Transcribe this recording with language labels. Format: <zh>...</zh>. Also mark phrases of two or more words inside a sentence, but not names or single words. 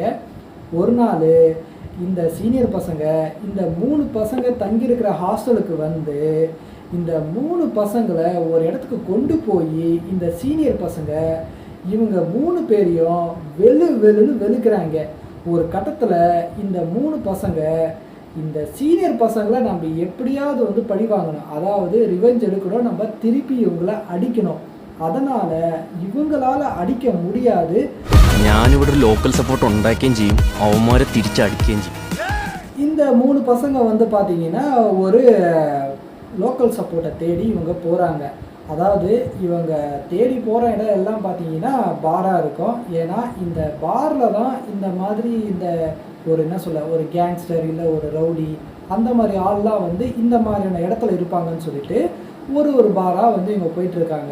<ta>ஒரு நாள் இந்த சீனியர் பசங்க இந்த 3 பசங்க தங்கியிருக்கிற ஹாஸ்டலுக்கு வந்து இந்த 3 பசங்களை ஒரு இடத்துக்கு கொண்டு போய் இந்த சீனியர் பசங்க இவங்க 3 பேரையும் வெளுன்னு வெளுக்கிறாங்க. ஒரு கட்டத்தில் இந்த 3 பசங்க இந்த சீனியர் பசங்களை நம்ம எப்படியாவது வந்து பழி வாங்கணும், அதாவது ரிவெஞ்ச் எடுக்கணும், நம்ம திருப்பி இவங்களை அடிக்கணும். அதனால் இவங்களால் அடிக்க முடியாது.</ta> <ml>ഞാനിവിടെ ഒരു ലോക്കൽ സപ്പോർട്ട് ഉണ്ടാക്കുകയും ചെയ്യും, അവന്മാരെ തിരിച്ചടിക്കുകയും ചെയ്യും.</ml> <ta>இந்த 3 பசங்க வந்து பார்த்தீங்கன்னா ஒரு லோக்கல் சப்போர்ட்டை தேடி இவங்க போகிறாங்க. அதாவது இவங்க தேடி போகிற இடம் எல்லாம் பார்த்தீங்கன்னா பாராக இருக்கும். ஏன்னா இந்த பாரில் தான் இந்த மாதிரி இந்த ஒரு என்ன சொல்ல ஒரு கேங்ஸ்டர் இல்லை ஒரு ரவுடி அந்த மாதிரி ஆள்லாம் வந்து இந்த மாதிரியான இடத்துல இருப்பாங்கன்னு சொல்லிட்டு ஒரு பாராக வந்து இவங்க போயிட்டுருக்காங்க.</ta>